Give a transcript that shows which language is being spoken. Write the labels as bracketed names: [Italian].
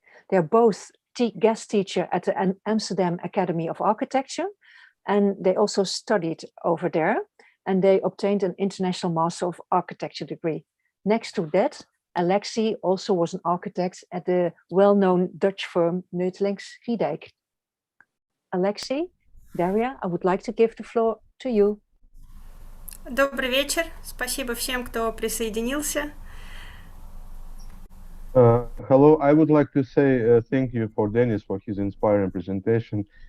[English] They're both guest teacher at the Amsterdam Academy of Architecture, and they also studied over there, and they obtained an International Master of Architecture degree. Next to that, Alexei also was an architect at the well-known Dutch firm Neutelinx Giedijk. Alexei, Daria, I would like to give the floor to you. [Russian] Добрый вечер. Спасибо всем, кто присоединился. [English] Hello, I would like to say thank you for Denis for his inspiring presentation.